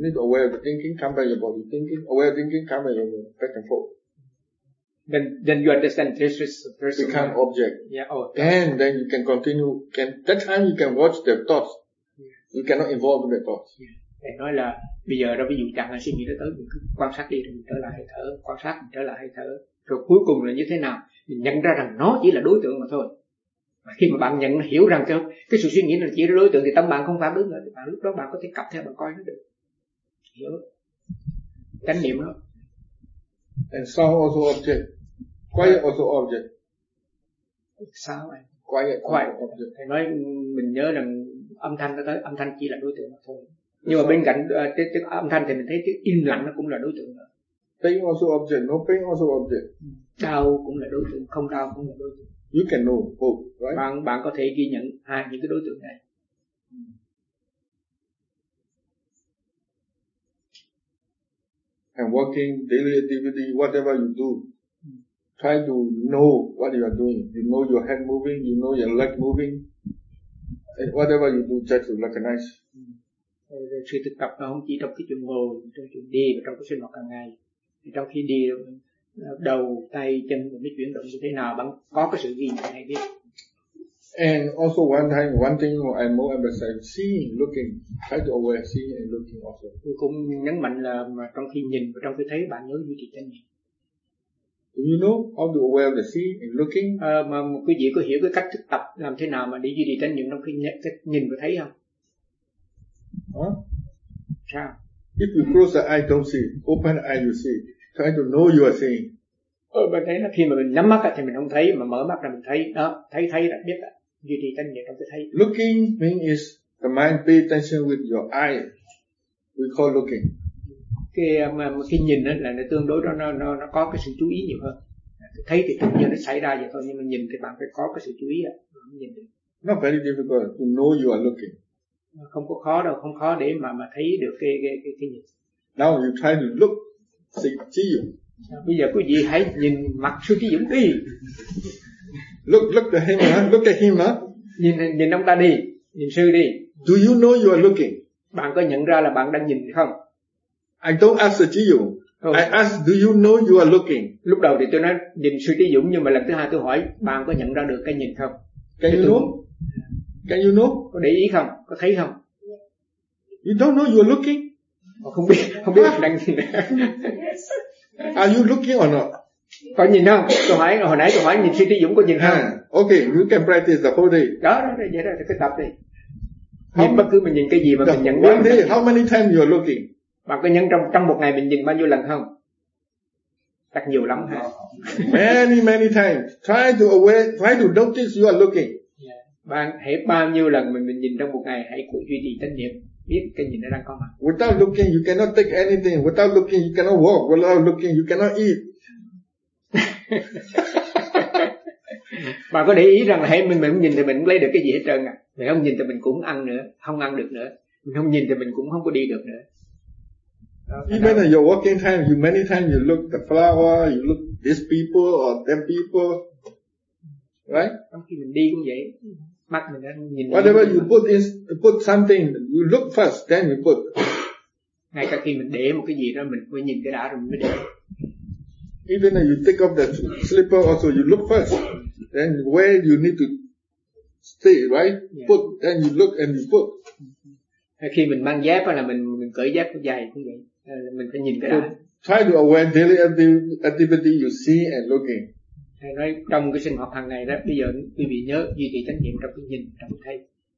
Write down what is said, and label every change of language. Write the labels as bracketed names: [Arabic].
[English] You need to aware of the thinking, come by your body thinking, aware of thinking, come by your back and forth. Then you understand this is a person. Become object. Yeah. Oh. Then you can continue. That time you can watch their thoughts. Yeah. You cannot involve their thoughts. Yeah. [Vietnamese] Nói là bây giờ đó, ví dụ chẳng hạn suy nghĩ nó tới, mình cứ quan sát đi rồi mình trở lại hơi thở, quan sát mình trở lại hơi thở, rồi cuối cùng là như thế nào, mình nhận ra rằng nó chỉ là đối tượng mà thôi. Và khi mà bạn nhận hiểu rằng cái sự suy nghĩ nó chỉ là đối tượng thì tâm bạn không phản ứng rồi, bạn lúc đó bạn có thể cặp theo bạn coi nó được. Hiểu. Chánh niệm đó. [English] And sound also object. Quiet also object. Sound and quiet also object. [Vietnamese] Thầy nói mình nhớ rằng âm thanh nó tới, âm thanh chỉ là đối tượng mà thôi. Nhưng mà bên cạnh âm thanh thì mình thấy cái im lặng nó cũng là đối tượng. [English] pain also object, no pain also object. [Vietnamese] Đau cũng là đối tượng, không đau cũng là đối tượng. [English] You can know both, right? [Vietnamese] Bạn có thể ghi nhận hai những cái đối tượng này. [English] And working daily activity, whatever you do, try to know what you are doing. You know your head moving, you know your leg moving. And whatever you do, try to recognize. [Vietnamese] Sự thực tập nó không chỉ trong cái chuyện ngồi, trong chuyện đi và trong cái sinh hoạt hàng ngày. Trong khi đi, đầu, tay, chân mình mới chuyển động như thế nào, bạn có cái sự ghi nhận hay biết. [English] And also one thing I more emphasize, seeing, looking, try to aware, seeing and looking also. [Vietnamese] Tôi cũng nhấn mạnh là mà trong khi nhìn và trong khi thấy, bạn nhớ duy trì chánh niệm. [English] Do you know how to aware of the seeing and looking? [Vietnamese] Mà quý vị có hiểu cái cách thực tập làm thế nào mà để duy trì chánh niệm trong khi nhìn và thấy không? Huh? Sao? [English] If you close the eye, don't see. Open the eye, you see. Try to know you are seeing. Bạn thấy là khi mà mình nhắm mắt thì mình không thấy, mà mở mắt là mình thấy. Đó, thấy là biết. Duy trì chánh niệm trong cái thấy. Looking means is the mind pay attention with your eye. We call looking. [Vietnamese] Cái nhìn là nó tương đối đó, nó có cái sự chú ý nhiều hơn. Thấy thì tự nhiên nó xảy ra vậy thôi, nhưng mà nhìn thì bạn phải có cái sự chú ý. Nhìn được. [English] Not very difficult to know you are looking. [Vietnamese] Không có khó đâu, không khó để mà thấy được cái nhìn. [English] Now you try to look, see, see you. [Vietnamese] Bây giờ quý vị hãy nhìn mặt Sư Trí Dũng đi. [English] Look at him, look at him. [Vietnamese] Nhìn ông ta đi, nhìn sư đi. [English] Do you know you are looking? [Vietnamese] Bạn có nhận ra là bạn đang nhìn không? [English] I don't ask Sư Trí Dũng. I ask, do you know you are looking? [Vietnamese] Lúc đầu thì tôi nói nhìn Sư Trí Dũng, nhưng mà lần thứ hai tôi hỏi, bạn có nhận ra được cái nhìn không? [English] Can you know? [Vietnamese] Có để ý không? Có thấy không? [English] You don't know you are looking? [Vietnamese] Không biết mình đang nhìn. [English] Are you looking or not? [Vietnamese] Có nhìn không? Hồi nãy tôi hỏi nhìn Sư Trí Dũng có nhìn không? [English] Okay, you can practice the whole day. [Vietnamese] Đó, vậy đó, cứ tập đi. Nhìn bất cứ mình nhìn cái gì mà mình nhận biết. [English] One day, how many times you are looking? [Vietnamese] Bạn có nhận trong một ngày mình nhìn bao nhiêu lần không? Chắc nhiều lắm hả? [English] Many times. Try to notice you are looking. [Vietnamese] Bạn hãy bao nhiêu lần mình nhìn trong một ngày, hãy cố duy trì chánh niệm, biết cái nhìn nó đang có mặt. [English] Without looking you cannot take anything, without looking you cannot walk, without looking you cannot eat. [Vietnamese] Bạn có để ý rằng là hãy mình không nhìn thì mình không lấy được cái gì hết trơn à. Mình không nhìn thì mình cũng ăn nữa, không ăn được nữa. Mình không nhìn thì mình cũng không có đi được nữa. [English] Even in your walking time, you many times you look the flower, you look these people or them people. Right? [Vietnamese] Khi mình đi cũng vậy. Mắt mình đang nhìn. [English] Whatever you put something, you look first, then you put. [Vietnamese] Ngay cả khi mình để một cái gì đó, mình phải nhìn cái đá rồi mới để. [English] Even if you take off the slipper also, you look first. Then where you need to stay, right? Yeah. Put, then you look and you put. [Vietnamese] Khi mình mang dép là mình cởi dép của giày cũng vậy. Mình phải nhìn cái đá. [English] Try to aware daily activity you see and looking. [Vietnamese] Thầy nói trong cái sinh hoạt hàng ngày đó, bây giờ quý vị nhớ duy trì chánh niệm trong cái nhìn, trong cái thấy.